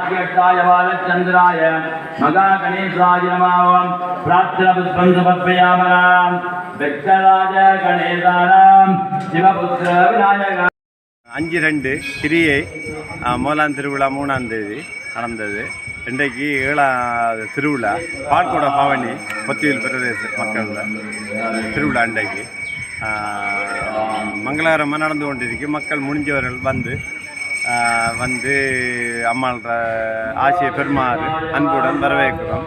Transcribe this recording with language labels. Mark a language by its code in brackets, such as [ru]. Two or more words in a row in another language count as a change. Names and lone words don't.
[sa] ज्येष्ठाय बालचन्द्राय मगा गणेशाय नमः प्रार्थनापुष्पं समर्पयामः विघ्नराज गणेशानां शिवपुत्र विनायक [ta] 5/2 கிரியை மோலான் திருவிழா 3ஆம் தேதி நடந்தது. இன்றைக்கு 7ஆவது திருவிழா பால்குட பவனி பொத்தியில் பிரதேச மக்கள் திருவிழா இன்றைக்கு மங்களகரமாக நடந்து கொண்டிருக்கு. மக்கள் முடிஞ்சவர்கள் வந்து அம்மாள் ஆசியை பெருமாறு அன்புடன் வரவேற்கிறோம்.